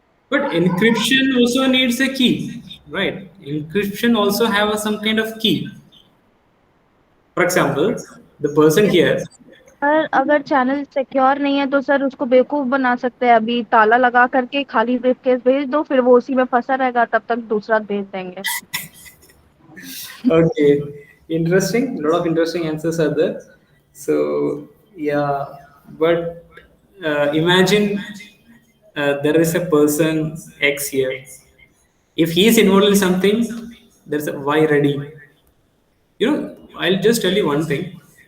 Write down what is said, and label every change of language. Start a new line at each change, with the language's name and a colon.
English: but encryption also needs a key, right? Encryption also have some kind of key. For example, the person here,
Hindi: sir अगर channel secure नहीं है तो sir उसको बेवकूफ बना सकते हैं. अभी ताला लगा करके खाली ब्रीफकेस भेज दो, फिर वो उसी में फंसा रहेगा, तब तक दूसरा भेज देंगे.
English: okay, interesting. A lot of interesting answers are there. So yeah, but imagine there is a person X here. If he is involved in something, there's a Y ready. You know, I'll just tell you one thing.